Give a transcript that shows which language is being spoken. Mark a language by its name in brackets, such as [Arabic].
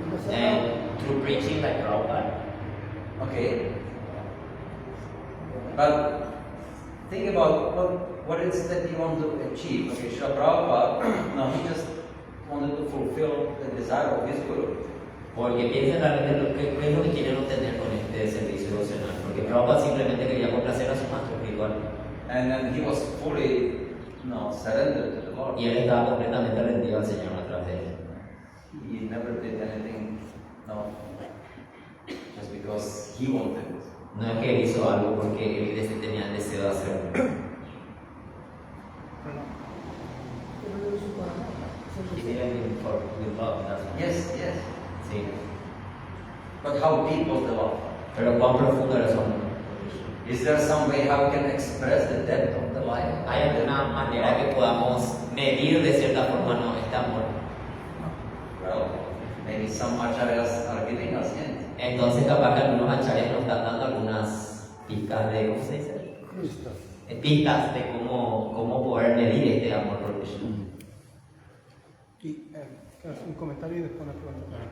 [English] And through preaching like Prabhupada. Okay. But think about what it is that you want to achieve. Okay, Srila Prabhupada, now he just wanted to fulfill the desire of his guru. [Spanish] Porque piensen realmente qué es lo que quieren obtener con este servicio devocional. Porque Prabhupada simplemente quería complacer a su maestro espiritual. [English] And then he was fully surrendered to the Lord. [Spanish] Y él estaba completamente rendido al Señor a través de él. [English] He never did anything, just because he wanted it. [Spanish] No es que él hizo algo porque él tenía el deseo de hacerlo. [English] He did it with love, that's all. Yes, yes. [Spanish] Sí. [English] But how deep was the love? [Spanish] Pero cuán profundo era su amor. [English] Is there some way how we can express the depth of the life? [Spanish] ¿Hay alguna manera que podamos medir de cierta forma este amor? [English] Well, maybe some acharyas are giving us hints. [Spanish] Entonces capaz que algunos acharyas nos están dando algunas pistas de, ¿cómo se dice? Listo. Pistas de cómo poder medir este amor por Krishna. Y un comentario y después una pregunta.